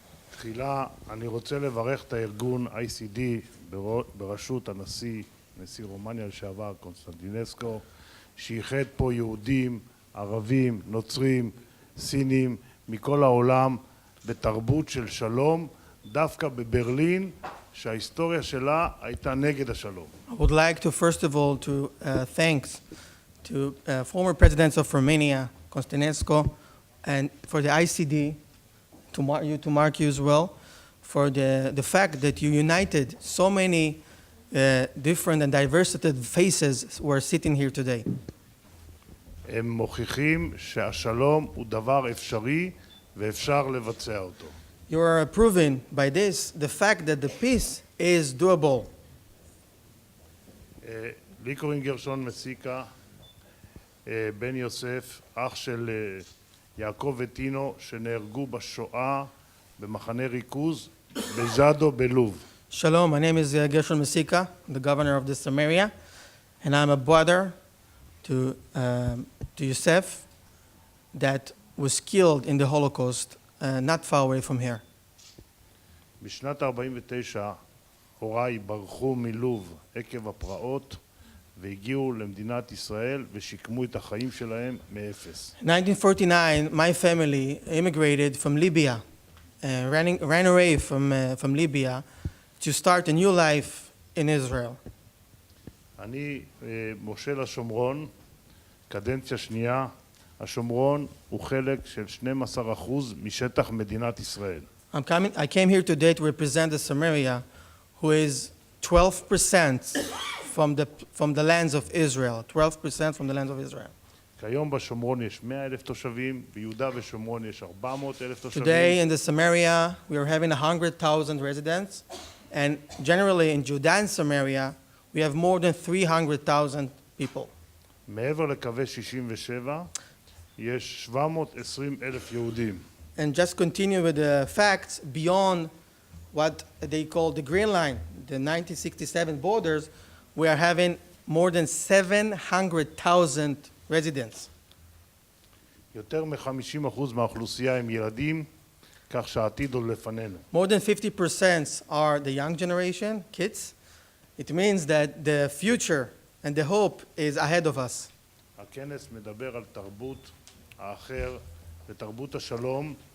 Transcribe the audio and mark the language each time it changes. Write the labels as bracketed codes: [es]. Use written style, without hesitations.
[he] תחילה אני רוצה לברך את הארגון ICD בראשות נשיא רומניה לשעבר קונסטנטינסקו, שאיחד פה יהודים, ערבים, נוצרים, סינים מכל העולם בתרבות של שלום, דווקא בברלין שההיסטוריה שלה הייתה נגד השלום. [en] I would like to first of all to thanks to former presidents of Romania, Continental, and for the ICD, to mark you as well, for the fact that you united so many different and diversified faces who are sitting here today. [he] הם מוכיחים שהשלום הוא דבר אפשרי ואפשר לבצע אותו. [en] You are proving by this the fact that the peace is doable. [he] לי קוראים גרשון מסיקה, בן יוסף, אח של יעקב וטינו, שנהרגו בשואה במחנה ריכוז בז'אדו בלוב. [en] Shalom, my name is Gershon Mesika, the governor of this Samaria, and I'm a brother to Yosef that was killed in the Holocaust not far away from here. [he] בשנת 49' הוריי ברחו מלוב עקב הפרעות והגיעו למדינת ישראל ושיקמו את החיים שלהם מאפס. [en] In 1949, my family immigrated from Libya, ran away from Libya to start a new life in Israel. [he] אני מושל השומרון, קדנציה שנייה. השומרון הוא חלק של 12% משטח מדינת ישראל. [en] I came here today to represent the Samaria, who is 12% from the lands of Israel. 12% from the lands of Israel. [he] כיום בשומרון יש 100,000 תושבים, ביהודה ושומרון יש 400,000 תושבים. [en] Today in the Samaria, we are having 100,000 residents, and generally in Judah and Samaria, we have more than 300,000 people. [he] מעבר לקווי 67 יש 720,000 יהודים. [en] And just continue with the facts, beyond what they call the Green Line, the 1967 borders, we are having more than 700,000 residents. [he] יותר מ-50% מהאוכלוסייה הם ילדים, כך שהעתיד עוד לפנינו. [en] More than 50% are the young generation, kids. It means that the future and the hope is ahead of us. [he] הכנס מדבר על תרבות האחר ותרבות השלום.